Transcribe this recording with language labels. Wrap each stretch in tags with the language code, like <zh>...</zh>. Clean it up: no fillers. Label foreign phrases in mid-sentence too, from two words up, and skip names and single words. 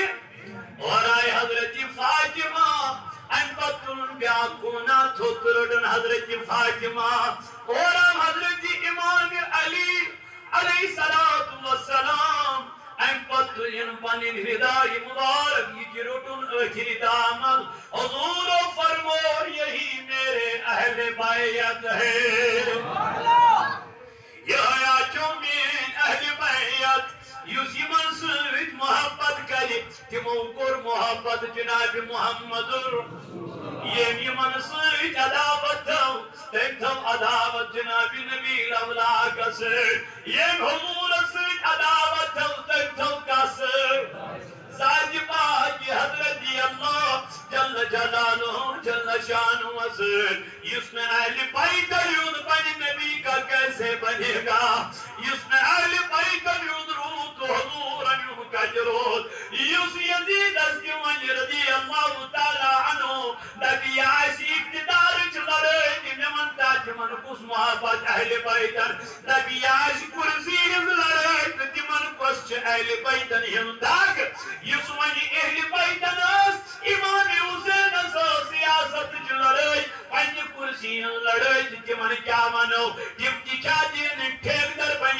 <ks>اورٕ آیہِ حضرتِ فاطمہ اَمہِ پتہٕ تُلُن بیٛاکھ کوٗنا تھوٚد تہٕ روٚٹُن حضرتِ فاطمہ اورٕ آو حضرتِ امامِ علی</ks> <ar>علیہ الصلوۃ والسلام</ar> <ks>اَمہِ پتہٕ تُلِن پنٕنۍ رِدایہِ مُبارک یہِ تہِ روٚٹُن ٲخری دامن حضوٗرو فرمو</ks> <ur>یہی میرے اہلِ بیت ہے</ur> <ks>یِہوٚے آچھو میٛٲنۍ اہلِ بیت یُس یِمن سۭتۍ محبت کرِ تِمو کوٚر محبت جناب محمد ییٚمۍ یِمن سۭتۍ عداوت تھٲو تٔمۍ تھٲو عداوت جناب نبی الاولاقس سۭتۍ ییٚمۍ حضوٗرس سۭتۍ عداوت تھٲو تٔمۍ تھٲو کس ذاتِ پاکہِ حضرتِ اللہ</ks> <ar>جل جلالہ جل شانہ</ar> <ks>سۭتۍ یُس نہٕ اہلِ بیتن ہُنٛد بنہِ</ks> <ur>نبی کا کیسے بنے</ur> <ks>گا یُس نہٕ اہلِ بیتن ہُنٛد روٗد تہٕ حضوٗرن ہُنٛد کتہِ روٗد یُس یزیٖدس تہِ وَنہِ</ks> <ar>رضی اللہ تعالیٰ عنہ</ar> <ks>دپہِ یہِ آسہِ اقتدارٕچ لڑٲے تہِ مےٚ وَن تتھ تِمن کُس محبت اہلِ بیتن دپہِ یہِ آسہِ کُرسی ہٕنٛز لڑٲے تہٕ تِمن کۄس چھِ اہلِ بیتن ہٕنٛز دگ یُس وَنہِ اہلِ بیتن ٲس امامِ حُسینس ٲس سیاستٕچ لڑٲے پننہِ کُرسی ہٕنٛز لڑٲے تہٕ تِمن کیٛاہ وَنو تِم تہِ چھا دِنۍ ٹھیکہٕ در</ks>